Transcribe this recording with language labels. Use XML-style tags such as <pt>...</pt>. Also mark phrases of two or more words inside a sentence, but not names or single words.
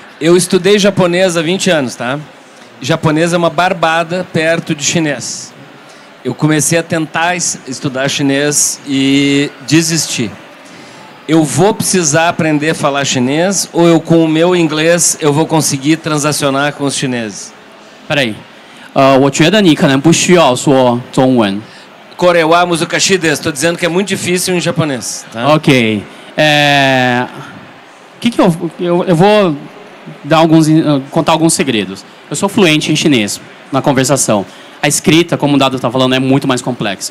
<pt>Eu estudei japonês há 20 anos, tá? Japonês é uma barbada perto de chinês. Eu comecei a tentar estudar chinês e desisti. Eu vou precisar aprender a falar chinês ou eu, com o meu inglês, eu vou conseguir transacionar com os chineses? Peraí.</pt> <zh>我觉得你可能不需要说中文。</zh> <ja>これは難しいです.</ja> <pt>Estou dizendo que é muito difícil em japonês. Tá? Ok. Eu vou dar contar alguns segredos. Eu sou fluente em chinês na conversação. A escrita, como o Dado está falando, é muito mais complexa.</pt>